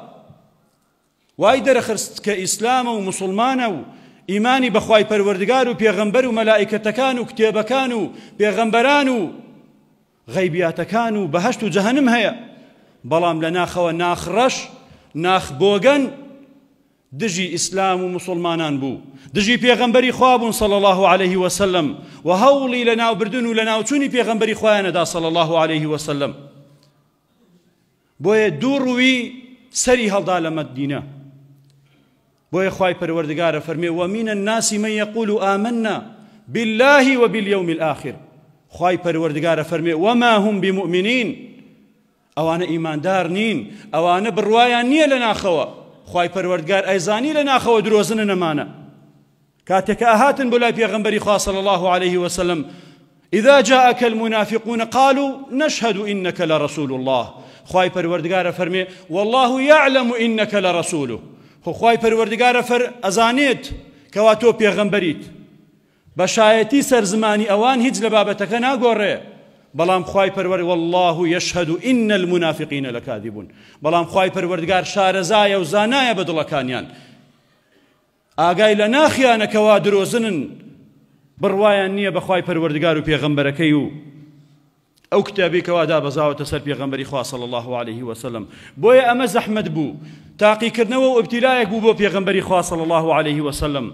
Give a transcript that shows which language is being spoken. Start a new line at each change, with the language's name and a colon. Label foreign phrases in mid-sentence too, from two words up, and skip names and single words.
Central Kurdish: وای دەرەخست کە ئیسلامە و مسلمانە و ئیمانی بەخوای پەروەردگار و پێغەمبەر و مەلائیکەتەکان و کتێبەکان و پێغەمبەران و غەیبیاتەکان و بەهەشت و جەهەنم هەیە، بەڵام لە ناخەوە ناخڕەش ناخبۆگەن دژی ئیسلام و مسلمانان بوو، دژی پێغەمبەری خوا بوون
Arabic: صلی الله عليه وسلم
Central Kurdish: و هەوڵی لەناوبردن و لەناوچوونی پێغەمبەری خوایانەدا صلی الله عليه وسلم. بۆیە دوو ڕووی سەری هەڵدا لە مەدینە. بۆیە خوای پەروەردگارە فەرمێ
Arabic: ومن الناس من يقول آمنا بالله وباليوم الآخر.
Central Kurdish: خوای پەروەردگارە فەرمێ
Arabic: وما هم بمؤمنين،
Central Kurdish: ئەوانە ئیماندار نین، ئەوانە بڕوایان نییە لە ناخەوە. خوای پەروەردگار ئەیزانی لە ناخەوە درۆزنە نەمانە. کاتێک ئاهاتن بۆ لای پێغەمبەری خوا
Arabic: صلی الله عليه وسلم إذا جاءك المنافقون قالوا نشهد إنك لرسول الله.
Central Kurdish: خوای پەروەردگارە فەرمێ
Arabic: والله يعلم إنك لرسوله.
Central Kurdish: خوای پەروەردگارە ئەزانێت کەوا تۆ پێغەمبەریت. بەشایەتی سەرزمانی ئەوان هیچ لە بابەتەکە ناگۆڕێ، بەڵام خوای پەروەردگار
Arabic: والله يشهد إن المنافقين لكاذبون.
Central Kurdish: بەڵام خوای پەروەردگار شارەزایە و زانایە بە دڵەکانیان، ئاگای لە ناخیانەکەوا درۆزنن، بڕوایان نییە بە خوای پەروەردگار و پێغەمبەرەکەی و ئەو کتابی کەوا دابەزاوەتە سەر پێغەمبەری خوا
Arabic: صلی الله عليه وسلم.
Central Kurdish: بۆیە ئەمە زەحمەت بوو، تاقیکردنەوە و ئیبتیلایەک بوو بۆ پێغەمبەری خوا
Arabic: صلی الله عليه وسلم.